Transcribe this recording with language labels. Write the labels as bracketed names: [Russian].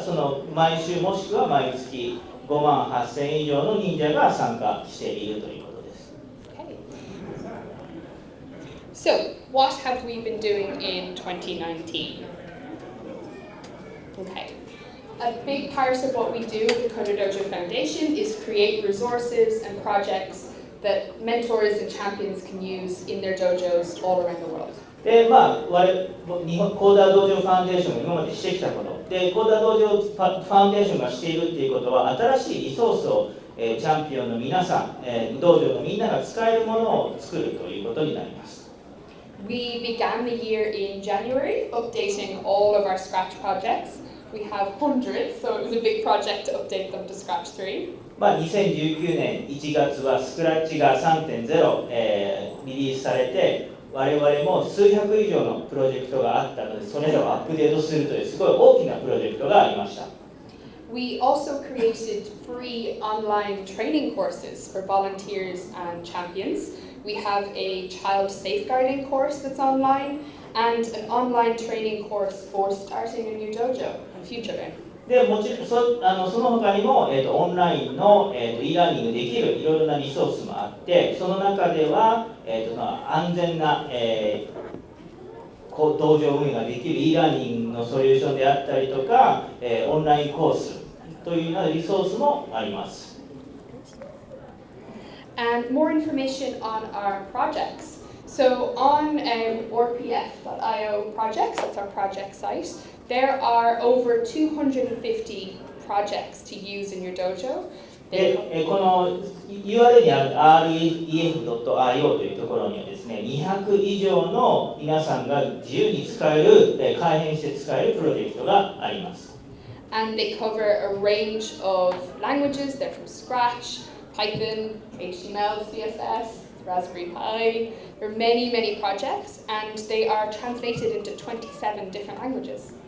[Japanese] その毎週もしくは毎月58,000以上の忍者が参加しているということです。 [English] Okay. So, what have we been doing in 2019? Okay. A big part of what we do at the CoderDojo Foundation is create resources and projects that mentors and champions can use in their dojos all around the world. [Japanese] で、CoderDojo Foundation が今までしてきたこと。で、CoderDojo Foundation がしているっていうことは、新しいリソースを、チャンピオンの皆さん、道場のみんなが使えるものを作るということになります。 [English] We began the year in January, updating all of our Scratch projects. We have hundreds, so it was a big project to update them to Scratch 3. [Japanese] 2019年1月はスクラッチが 3.0、リリースされて、我々も数百以上のプロジェクトがあったので、それらをアップデートするというすごい大きなプロジェクトがありました。 [English] We also created free online training courses for volunteers and champions. We have a child safeguarding course that's online and an online training course for starting a new dojo and future learning. [Japanese] でもちろんその他にも、オンラインの、e ラーニングできるいろいろなリソースもあって、その中では、安全な、道場運営ができる e ラーニングのソリューションであったりとか、オンラインコースというようなリソースもあります。 [English] And more information on our projects. So on orpf.io projects, that's our project site, there are over 250 projects to use in your dojo. [Japanese] で、この URL にある ref.io というところにはですね、200以上の皆さんが自由に使える、改変して使えるプロジェクトがあります。 [English] And they cover a range of languages. They're from Scratch, Python, HTML, CSS, Raspberry Pi. There are many, many projects, and they are translated into 27 different languages.